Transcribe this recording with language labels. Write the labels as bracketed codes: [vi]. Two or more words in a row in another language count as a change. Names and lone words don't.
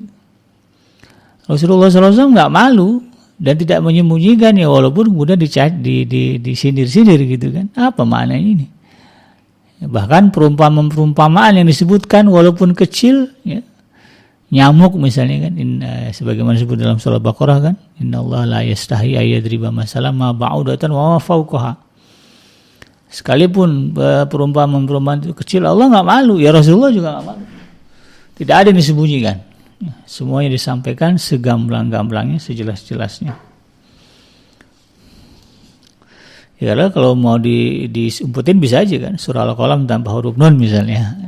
[id] Rasulullah SAW nggak malu dan tidak menyembunyikan, ya, walaupun kemudian disindir-sindir, gitu kan, apa maknanya ini? Bahkan perumpamaan yang disebutkan walaupun kecil, ya, nyamuk misalnya kan, sebagaimana disebut dalam surah Baqarah kan, [ar] إن الله لا يستحيي أن يضرب مثلا ما بعوضة وما فوقها. [id] Sekalipun perumpamaan itu kecil, Allah enggak malu, ya Rasulullah juga enggak malu. Tidak ada yang disembunyikan. Semuanya disampaikan segamblang-gamblangnya, sejelas-jelasnya. Ya, kalau mau diumpetin bisa aja kan, surah Al-Qalam tanpa huruf Nun misalnya.